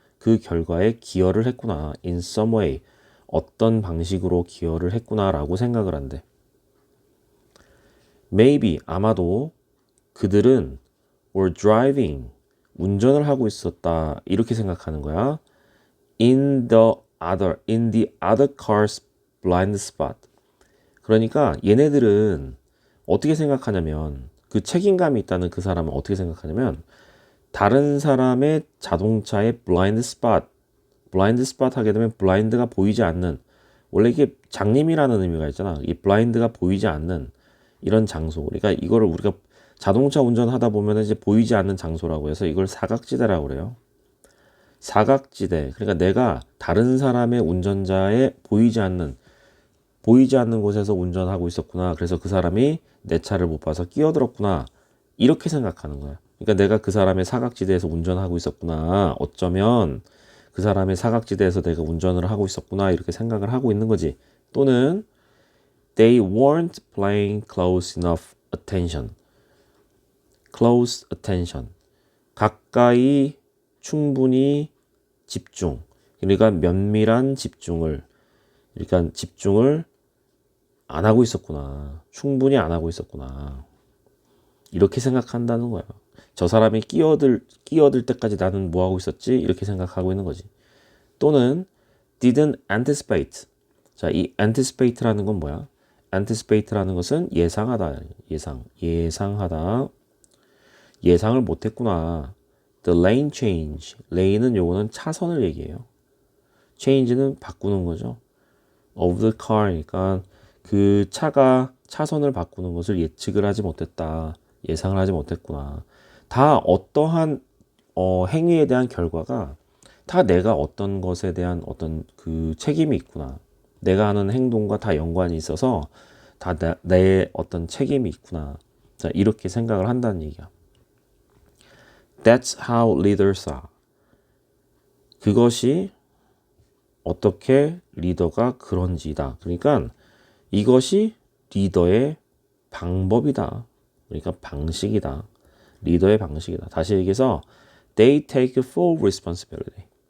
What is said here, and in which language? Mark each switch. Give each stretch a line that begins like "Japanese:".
Korean: 그 결과에 기여를 했구나.
English: in some way.
Korean: 어떤 방식으로 기여를 했구나라고 생각을 한대.
English: maybe
Korean: 아마도 그들은
English: were driving
Korean: 운전을 하고 있었다. 이렇게 생각하는 거야.
English: in the other car's blind spot.
Korean: 그러니까 얘네들은 어떻게 생각하냐면 그 책임감이 있다는 그 사람은 어떻게 생각하냐면 다른 사람의 자동차의 블라인드 스팟 하게 되면 블라인드가 보이지 않는 원래 이게 장님이라는 의미가 있잖아. 이 블라인드가 보이지 않는 이런 장소. 그러니까 이거를 우리가 자동차 운전하다 보면 이제 보이지 않는 장소라고 해서 이걸 사각지대라고 그래요. 사각지대. 그러니까 내가 다른 사람의 운전자의 보이지 않는 곳에서 운전하고 있었구나. 그래서 그 사람이 내 차를 못 봐서 끼어들었구나. 이렇게 생각하는 거야. 그러니까 내가 그 사람의 사각지대에서 운전하고 있었구나. 어쩌면 그 사람의 사각지대에서 내가 운전을 하고 있었구나. 이렇게 생각을 하고 있는 거지. 또는
English: they weren't paying close enough attention. close attention.
Korean: 가까이 충분히 집중. 그러니까 면밀한 집중을 그러니까 집중을 안 하고 있었구나. 충분히 안 하고 있었구나. 이렇게 생각한다는 거야. 저 사람이 끼어들 때까지 나는 뭐 하고 있었지? 이렇게 생각하고 있는 거지. 또는
English: didn't anticipate.
Korean: 자, 이 anticipate라는 건 뭐야? anticipate라는 것은 예상하다. 예상하다. 예상을 못 했구나.
English: the lane change.
Korean: lane은 요거는 차선을 얘기해요. change는 바꾸는 거죠.
English: of the car
Korean: 니까 그 차가 차선을 바꾸는 것을 예측을 하지 못했다. 예상을 하지 못했구나. 다 어떠한 행위에 대한 결과가 다 내가 어떤 것에 대한 어떤 그 책임이 있구나. 내가 하는 행동과 다 연관이 있어서 다 내 어떤 책임이 있구나. 자, 이렇게 생각을 한다는 얘기야.
English: That's how leaders are.
Korean: 그것이 어떻게 리더가 그런지다. 그러니까 이것이 리더의 방법이다. 그러니까 방식이다. 리더의 방식이다. 다시 얘기해서
English: they take full responsibility.